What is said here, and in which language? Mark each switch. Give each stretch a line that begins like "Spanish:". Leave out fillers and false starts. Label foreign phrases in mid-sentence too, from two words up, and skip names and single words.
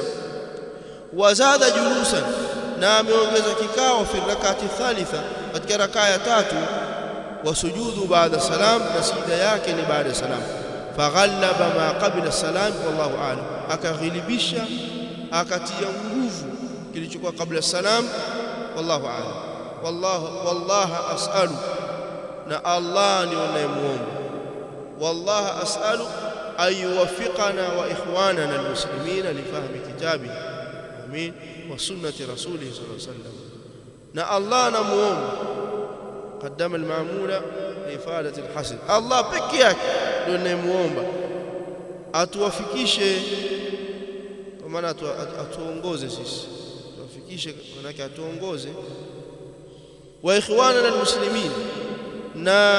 Arabic: وزاد جلوسا,
Swahili: na ameongeza kikao
Arabic: في ركعة ثالثة,
Swahili: katika rakaa ya tatu,
Arabic: وسجود بعد سلام,
Swahili: na sijida yake ni baada salam.
Arabic: فغلب ما قبل سلام والله أعلم,
Swahili: akaghilibisha akatia nguvu kilichokuwa kabla salam
Arabic: والله أعلم. والله أسأل,
Swahili: na Allah ni anayemuomba,
Arabic: والله أسأل أن يوفقنا وإخواننا المسلمين لفهم كتابي أمين وسنة رسوله صلى الله عليه وسلم.
Swahili: Na Allah anamuomba,
Arabic: قدم المعمول لإفادة الحصر,
Swahili: Allah peke yake ndio anayemuomba atuwafikishe, kwa maana atuongoze sisi, tuwafikishe manake atuongoze,
Arabic: وإخواننا المسلمين,
Swahili: na